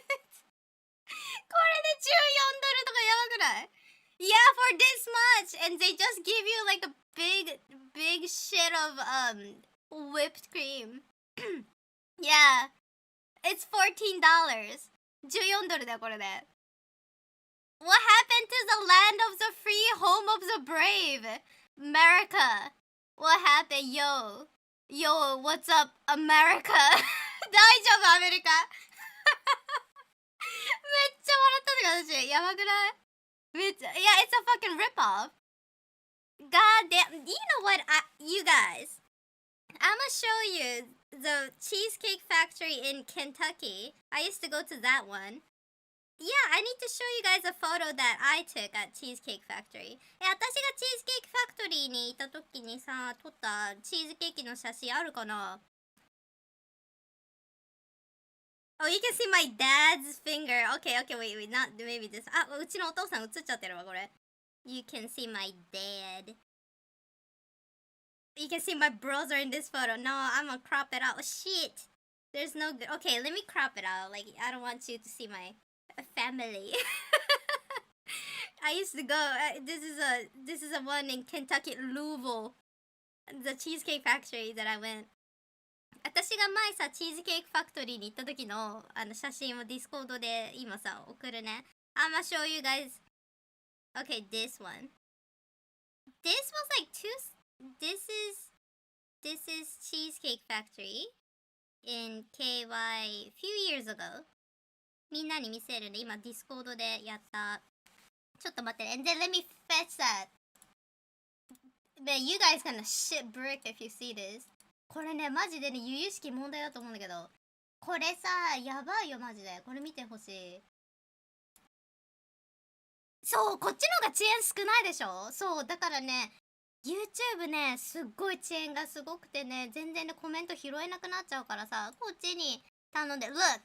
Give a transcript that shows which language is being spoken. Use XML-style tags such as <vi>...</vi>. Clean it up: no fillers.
<ja>これで$14とかやばくない？</ja> <en>Yeah, for this much, and they just give you like a big shit of whipped cream. Yeah, it's $14. $14</en> <ja>だよこれで。</ja> <en>What happened to the land of the free, home of the brave? America. What happened? Yo, what's up, America?</en> <ja>大丈夫アメリカめっちゃ笑ったんだけど私やばくないめっちゃ</ja> <en>Yeah, it's a fucking rip-off. God damn. You know what, you guys, I'ma show you the Cheesecake Factory in Kentucky. I used to go to that one. Yeah, I need to show you guys a photo that I took at Cheesecake Factory.</en> <ja>私がチーズケーキファクトリーにいた時にさ、撮ったチーズケーキの写真あるかな？</ja> <en>Oh, you can see my dad's finger. Okay, wait, not maybe this.</en> <ja>あ、うちのお父さん映っちゃってるわ、これ。</ja> <en>You can see my dad. You can see my brother in this photo. No, I'm gonna crop it out. Oh, shit. There's no good. Okay, let me crop it out. Like, I don't want you to see my family. I used to go. This is a one in Kentucky, Louisville. The Cheesecake Factory that I went.</en> <ja>私が前さ、チーズケーキファクトリーに行った時の写真をディスコードで今さ、送るね。</ja> <en>I'ma show you guys. Okay, this one. This was like this is Cheesecake Factory. in KY few years ago.</en> <ja>みんなに見せるね。今、ディスコードでやった。ちょっと待ってね。</ja> <en>And then let me fetch that. But you guys gonna shit brick if you see this.</en> <ja>これね、マジでね、由々しき問題だと思うんだけど。これさ、やばいよ、マジで。これ見てほしい。そう、こっちの方が遅延少ないでしょ。そう、だからね、YouTube ね、すっごい遅延がすごくてね、全然ね、コメント拾えなくなっちゃうからさ、こっちに頼んで、Look!</ja>